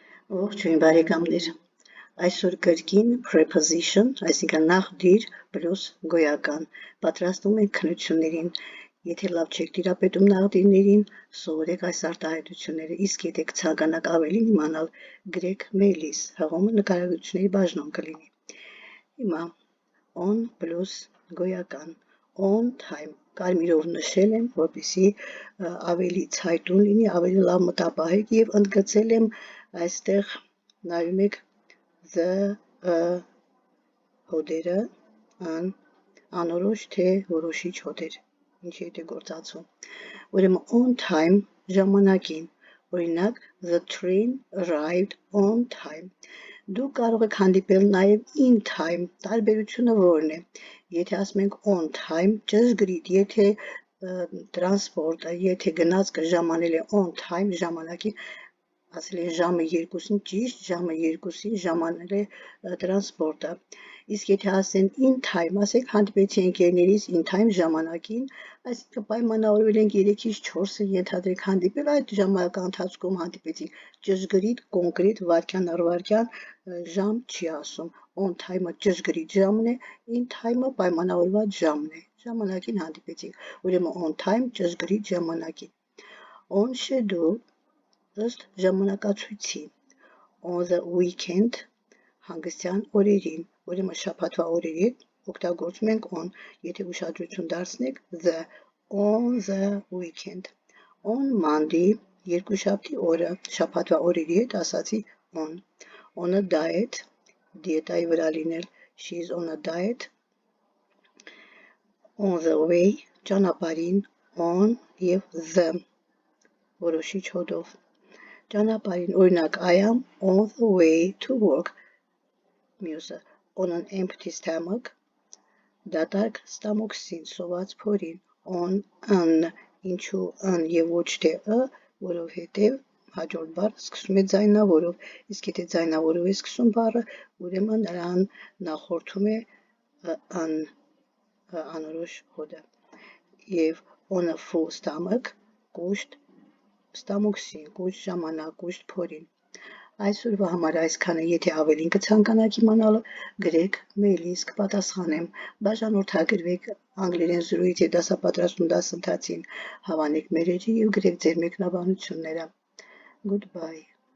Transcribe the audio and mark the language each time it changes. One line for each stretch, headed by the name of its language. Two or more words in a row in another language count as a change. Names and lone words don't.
Armenian: Ողջույն բարեկամներ, այսօր կրկին preposition, այսինքն նախդիր պլյուս գոյական, պատրաստում ենք քննություններին, եթե լավ չեք տիրապետում նախդիրներին, սովորեք այս արտահայտությունները, իսկ եթե ցանկանաք ավելին իմանալ, գրեք mail-իս, հղումը նկարագրությունների բաժնում կլինի։ Հիմա on պլյուս գոյական,
English: on time,
Armenian: կարմիրով նշել եմ, որպեսզի ավելի ցայտուն լինի, ավելի լավ մտապահեք եւ ընդգծել եմ այստեղ նայում եք the հոդերը անորոշ թե որոշիչ հոդեր, ինչի հետ է գործածում։ Ուրեմն
English: on time
Armenian: ժամանակին, օրինակ
English: the train arrived on time։
Armenian: Դուք կարող եք հանդիպել նաև
English: in time,
Armenian: տարբերությունը որն է։ Եթե ասում ենք
English: on time,
Armenian: ճշգրիտ, եթե տրանսպորտը, եթե գնացքը ժամանել է
English: on time,
Armenian: ժամանակին, ասել են ժամը 2-ին, ճիշտ ժամը 2-ին ժամանել է տրանսպորտը։ Իսկ եթե ասեն
English: in time,
Armenian: ասեք հանդիպեցի ընկերներիս
English: in time
Armenian: ժամանակին, այսինքն պայմանավորվել ենք 3-ից 4-ը ենթադրենք հանդիպել, այդ ժամանակա ընթացքում հանդիպեցինք, ճշգրիտ, կոնկրետ, վայրկյան առ վայրկյան ժամ չի ասում,
English: on time-
Armenian: ը ճշգրիտ ժամն է,
English: in time-
Armenian: ը պայմանավորված ժամն է, ժամանակին հանդիպեցինք, ուրեմն
English: on time
Armenian: ճշգրիտ ժամանակին,
English: on schedule
Armenian: ըստ ժամանակացույցի,
English: on the weekend
Armenian: հանգստյան օրերին, ուրեմն շաբաթվա օրերի հետ օգտագործում ենք on, եթե ուշադրություն դարձնեք
English: the, on the weekend, on Monday
Armenian: երկուշաբթի օրը, շաբաթվա օրերի հետ ասացի
English: on a diet,
Armenian: դիետայի վրա լինել,
English: she is on a diet, on the way
Armenian: ճանապարհին, on եւ the որոշիչ հոդով ճանապարհին, օրինակ
English: I am on the way to work,
Armenian: մյուսը
English: on an empty stomach,
Armenian: դատարկ ստամոքսին, սոված փորին,
English: on an,
Armenian: ինչու an եւ ոչ թե որովհետեւ հաջորդ բառը սկսում է ձայնավորով, իսկ եթե ձայնավորով է սկսում բառը, ուրեմն նրան նախորդում է an անորոշ հոդը եւ
English: on a full stomach,
Armenian: կուշտ ստամոքսին, կուշտ ժամանակ, կուշտ փորին։ Այսօրվա համար այսքանը, եթե ավելին կցանկանաք իմանալը, գրեք mail-իս, կպատասխանեմ, բաժանորդագրվեք անգլերեն զրույց եւ դասապատրաստում դասընթացին, հավանեք մեր էջը եւ գրեք ձեր մեկնաբանությունները։ Goodbye.